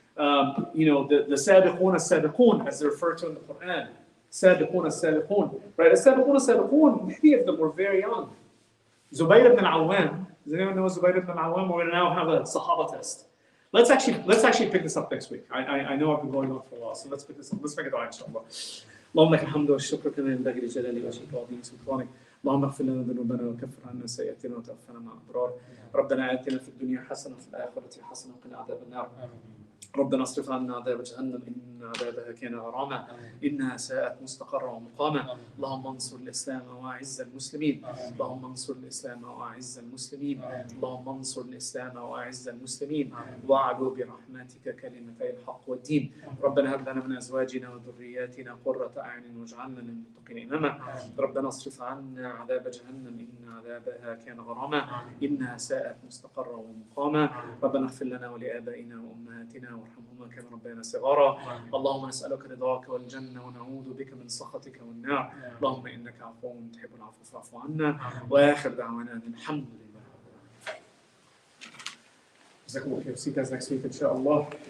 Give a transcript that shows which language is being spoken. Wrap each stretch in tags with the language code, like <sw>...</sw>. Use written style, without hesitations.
<en>The sabiqun as-sabiqun, as they're referred to in the Quran. Sabiqun as-sabiqun. Right? As-sabiqun as-sabiqun, many of them were very young. Zubayr ibn al-Awwam. Does anyone know Zubayr ibn al-Awwam? We're going to now have a Sahaba test. Let's actually pick this up next week. I know I've been going on for a while, so let's pick this up. Let's make it dua, inshallah.</en> <ar>اللهم لك الحمد والشكر كما ينبغي لجلال وجهك وعظيم سلطانك. اللهم اغفر لنا ذنوبنا وكفر عنا سيئاتنا وتوفنا مع الابرار. ربنا آتنا في الدنيا حسنه وفي الاخره حسنه وقنا عذاب النار. ربنا اصرف عنا عذاب جهنم إن عذابها كان غراما إنها ساءت مستقرا ومقاما. اللهم انصر الإسلام وأعز المسلمين. اللهم انصر الإسلام وأعز المسلمين. اللهم انصر الإسلام وأعز المسلمين. واعلو برحمتك كلمتي الحق والدين. ربنا هب لنا من أزواجنا وذرياتنا قرة أعين واجعلنا للمتقين إماما. ربنا اصرف عنا عذاب جهنم إن عذابها كان غراما إنها ساءت مستقرا ومقاما. ربنا اغفر لنا ولآبائنا وأمهاتنا وارحمهما كما ربيانا صغارا. اللهم نسألك رضاك والجنة ونعوذ بك من سخطك والنار. اللهم إنك عفو تحب العفو فاعف عنا. وآخر دعوانا أن الحمد لله. جزاكم الله خير.</ar> <en>See you guys next week, inshallah.</en>